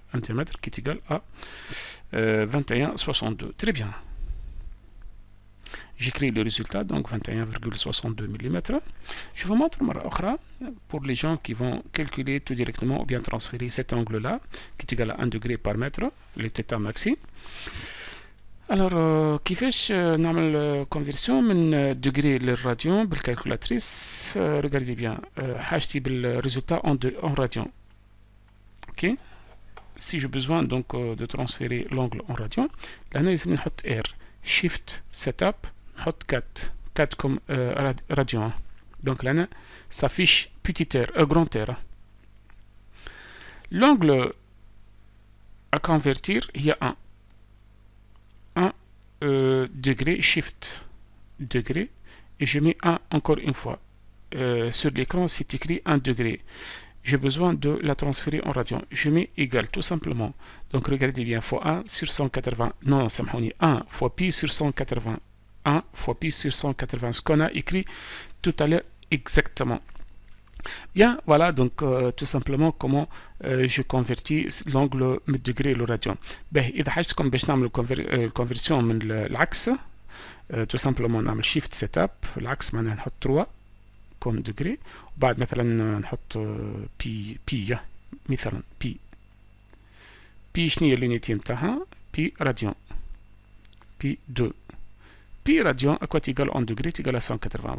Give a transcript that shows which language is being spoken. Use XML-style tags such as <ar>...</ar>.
<fr>Un diamètre qui est égal à 21,62. Très bien. J'écris le résultat, donc 21,62 mm. Je vous montre</fr> <ar>مرة أخرى</ar> <fr>pour les gens qui vont calculer tout directement ou bien transférer cet angle-là, qui est égal à 1 degré par mètre, le θ maxi.</fr> <ar>Alors, كيفاش نعمل conversion من degré للراديون بالcalculatrice.</ar> <fr>Regardez bien,</fr> <ar>حاجتي</ar> <fr>بالrésultat en radian. Ok. Si j'ai besoin donc de transférer l'angle en radian, là</fr> <ar>لازم نحط</ar> <fr>R, Shift, Setup, نحط 4 comme radian. Donc là s'affiche petit r, grand R. L'angle à convertir, il y a 1 degré, Shift degré, et je mets 1 encore une fois. Sur l'écran, c'est écrit 1 degré. J'ai besoin de la transférer en radian. Je mets égal, tout simplement. Donc, regardez bien, fois 1 sur 180. Non, ça me dit 1 fois pi sur 180. 1 fois pi sur 180. Ce qu'on a écrit tout à l'heure exactement. Bien, voilà donc tout simplement comment je convertis l'angle من degré le radian.</fr> <ar>إذا حاجتكم باش نعمل conversion من العكس</ar> <fr>tout simplement</fr> <ar>نعمل shift setup. العكس معناها نحط 3 كوم degré وبعد مثلا نحط بي مثلا بي شنو هي اليونيتي نتاعها بي راديان بي 2</ar> <fr>pi radian à quoi égal en degrés est égal à 180.</fr>